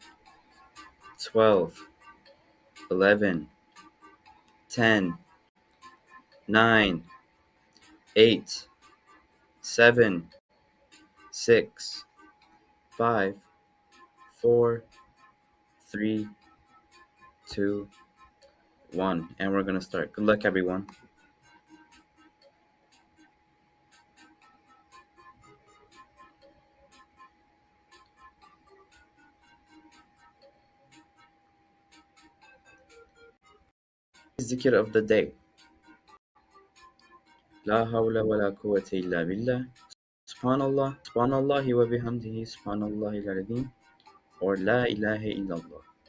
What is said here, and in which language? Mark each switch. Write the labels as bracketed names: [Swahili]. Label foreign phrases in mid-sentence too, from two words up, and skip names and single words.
[English] 12, 11, 10, 9, 8, 7, 6, 5, 4, 3, 2, 1. And we're going to start. Good luck, everyone. Zikr of the day. [Arabic] لا حول ولا قوة إلا بالله. سبحان الله، سبحان الله وبحمده، سبحان الله العظيم, or لا إله إلا الله.